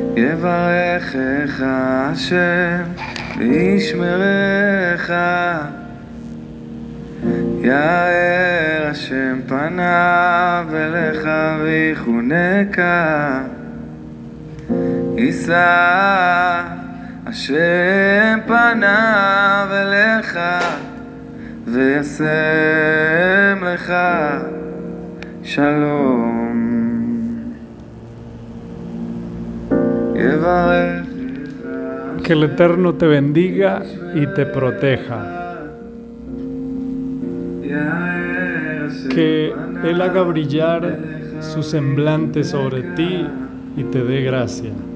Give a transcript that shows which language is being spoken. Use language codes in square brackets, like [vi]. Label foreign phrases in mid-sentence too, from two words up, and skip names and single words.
[he] יברכך השם וישמרך, יאר השם פניו אליך ויחונקה, יישא השם פניו אליך וישם לך שלום. [es] Que el Eterno te bendiga y te proteja. Que Él haga brillar su semblante sobre ti y te dé gracia.